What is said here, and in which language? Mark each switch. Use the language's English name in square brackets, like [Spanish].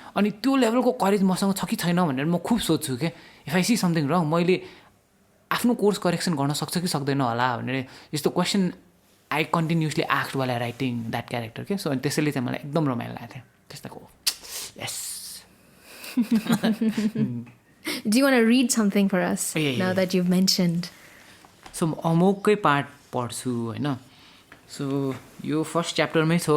[Nepali] अनि त्यो लेभलको करेज मसँग छ कि छैन भनेर म खुब सोध्छु कि [English] if I see something wrong [Nepali] मैले आफ्नो कोर्स करेक्सन गर्न सक्छ कि सक्दैन होला भनेर यस्तो क्वेसन [English] I continuously asked वाला writing that character [Nepali] के. सो अनि त्यसैले चाहिँ मलाई एकदम रमाइलो लागेको थियो त्यस्ताको. [English] Yes. Do you want to read something for us now that you've mentioned? [Nepali] So म अमोककै पार्ट पढ्छु होइन. सो यो फर्स्ट च्याप्टरमै छ.